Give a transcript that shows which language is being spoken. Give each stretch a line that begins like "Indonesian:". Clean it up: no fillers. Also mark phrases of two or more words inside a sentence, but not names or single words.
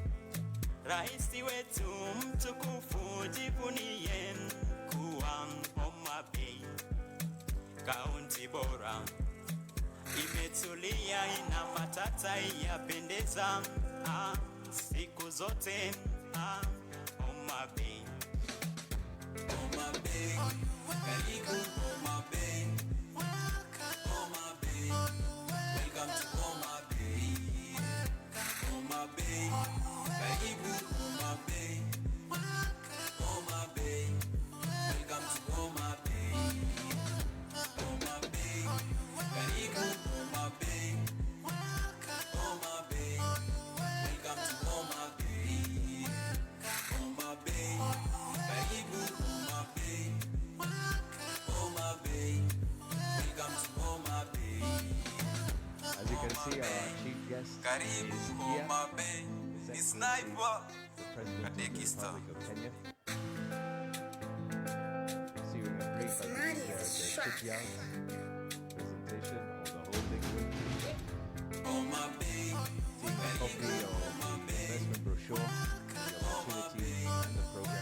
Swahili: Raisi wetu mtukufu jivunie kuwa Homa Bay. Kaunti bora imetulia, ina sasa yapendeza siku zote Homa Bay. Homa Bay, karibu Homa Bay.
English: Homa Bay, welcome to Homa Bay.
Swahili: Homa Bay, karibu Homa Bay.
English: Homa Bay, welcome to Homa Bay.
Swahili: Homa Bay, karibu Homa Bay.
English: Homa Bay, welcome to Homa Bay.
Swahili: Homa Bay, karibu Homa Bay.
English: Homa Bay, welcome to Homa Bay. As you can see, our chief guest
Swahili: Karibu
English: is here.
Swahili: Homa Bay. Ni sniper.
English: The President of the Republic of Kenya. Receiving a brief, I think, the shipyard presentation of the holding group. Homa Bay. Seeing a copy of the investment brochure, the opportunities and the program.